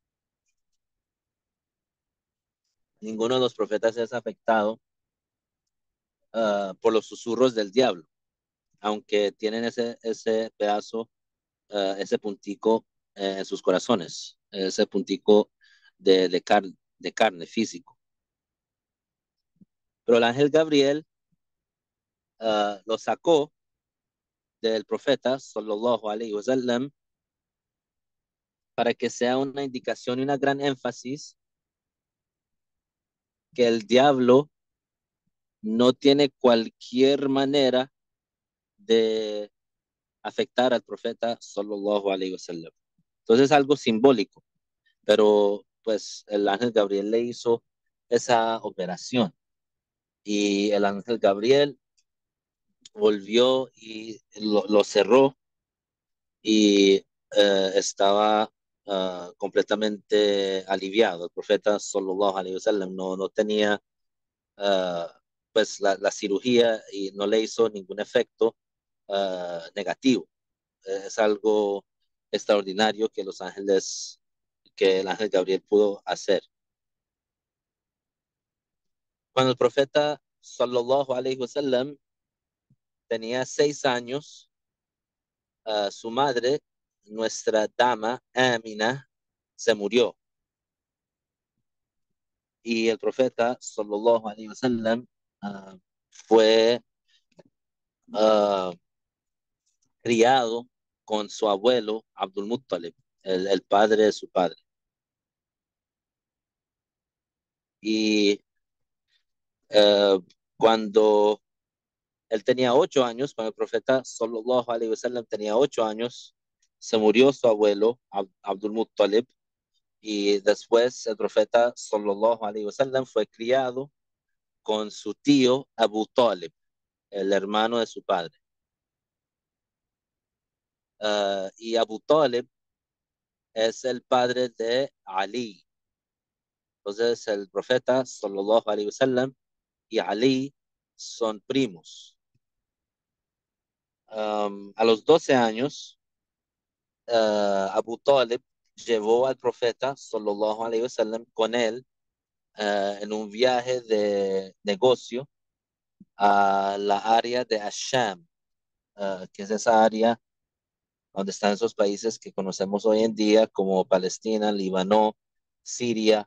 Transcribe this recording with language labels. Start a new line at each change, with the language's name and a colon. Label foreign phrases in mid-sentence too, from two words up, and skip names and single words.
Spanish: Ninguno de los profetas es afectado por los susurros del diablo, aunque tienen ese pedazo, ese puntico en sus corazones, ese puntico de carne físico. Pero el ángel Gabriel lo sacó del profeta,
Arabic: صلى الله عليه وسلم,
Spanish: para que sea una indicación y una gran énfasis que el diablo no tiene cualquier manera de afectar al profeta,
Arabic: صلى الله عليه وسلم.
Spanish: Entonces es algo simbólico, pero pues el ángel Gabriel le hizo esa operación y el ángel Gabriel volvió y lo cerró y estaba completamente aliviado. El profeta
Arabic: صلى الله عليه وسلم
Spanish: no tenía uh, pues la cirugía y no le hizo ningún efecto negativo. Es algo extraordinario que el ángel Gabriel pudo hacer. Cuando el profeta
Arabic: صلى الله عليه وسلم
Spanish: tenía 6 años, su madre, nuestra dama Amina, se murió. Y el profeta
Arabic: صلى الله عليه وسلم
Spanish: fue uh, criado con su abuelo Abdul Muttalib, el padre de su padre. Y cuando él tenía 8 años, cuando el profeta
Arabic: صلى الله عليه وسلم
Spanish: tenía 8 años, se murió su abuelo Abdul Muttalib y después el profeta
Arabic: صلى الله عليه وسلم
Spanish: fue criado con su tío Abu Talib, el hermano de su padre. Y Abu Talib es el padre de Ali. Entonces el profeta
Arabic: صلى الله عليه وسلم
Spanish: y Ali son primos. A los 12 años, Abu Talib llevó al profeta
Arabic: صلى الله عليه وسلم
Spanish: con él en un viaje de negocio a la área de Asham, que es esa área donde están esos países que conocemos hoy en día como Palestina, Líbano, Siria.